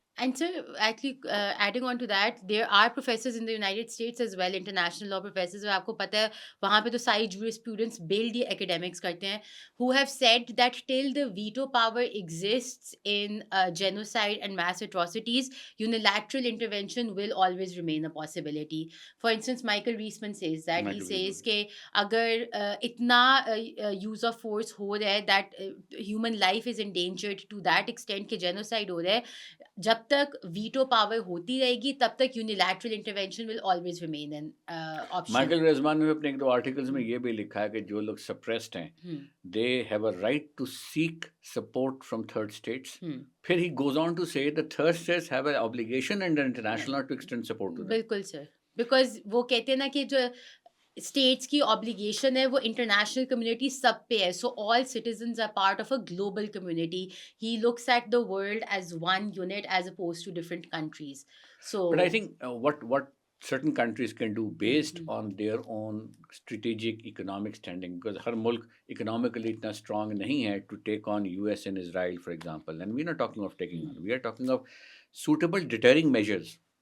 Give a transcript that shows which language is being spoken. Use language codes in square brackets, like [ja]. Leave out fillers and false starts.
[en] And so, actually, adding on to that, there are professors in the United States as well, international law professors, [hi] और आपको पता है वहाँ पे तो सारी [en] jurisprudence build ये academics [hi] करते हैं, [en] who have said that till the veto power exists in genocide and mass atrocities, unilateral intervention will always remain a possibility. For instance, Michael Reisman says that, he Michael says reason [hi] कि अगर इतना use of force हो रहा है [en] that human life is endangered to that extent [hi] कि genocide हो रहा है, जब तक वीटो पावर होती रहेगी तब तक unilateral intervention [en] Will always remain an option. [hi] Michael रेजमान ने अपने एक दो आर्टिकल्स में हम्म, ये भी लिखा है कि जो लोग सप्रेस्ड हैं हम्म, [en] They have a right to seek support from third states. Hmm, फिर he goes on to say the third states have an obligation under international law to extend support to them. [hi] बिल्कुल सर. बिकॉज वो कहते हैं ना कि जो स्टेट्स की ऑब्लिगेशन है वो इंटरनेशनल कम्युनिटी सब पे है, [en] So all citizens are part of a global community. He looks at the world as one unit as opposed to different countries. So But I think what certain countries can do based on their own strategic economic standing, because [hi] हर मुल्क economically इतना strong नहीं है [en] to take on US and Israel, for example. And we're not talking of taking on. We are talking of suitable deterring measures.